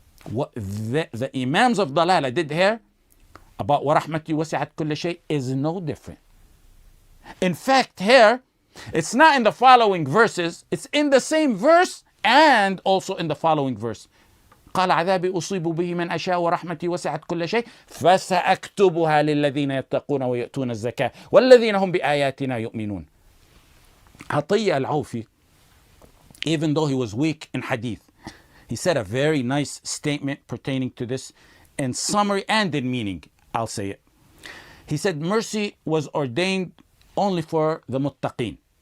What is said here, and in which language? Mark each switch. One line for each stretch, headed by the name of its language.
English: What the imams of dalala did here about
Arabic: وَرَحْمَتِي وَسِعَتْ كُلَّ شَيْءٍ
English: is no different. In fact, here, it's not in the following verses, it's in the same verse and also in the following verse.
Arabic: قال عذابي أصيب به من أشاء ورحمتي وسعت كل شيء فسأكتبها للذين يتقون ويؤتون الزكاة والذين هم بآياتنا يؤمنون.
English: عطية al-Awfi, even though he was weak in hadith, he said a very nice statement pertaining to this in summary and in meaning. I'll say it. He said mercy was ordained only for the muttaqeen.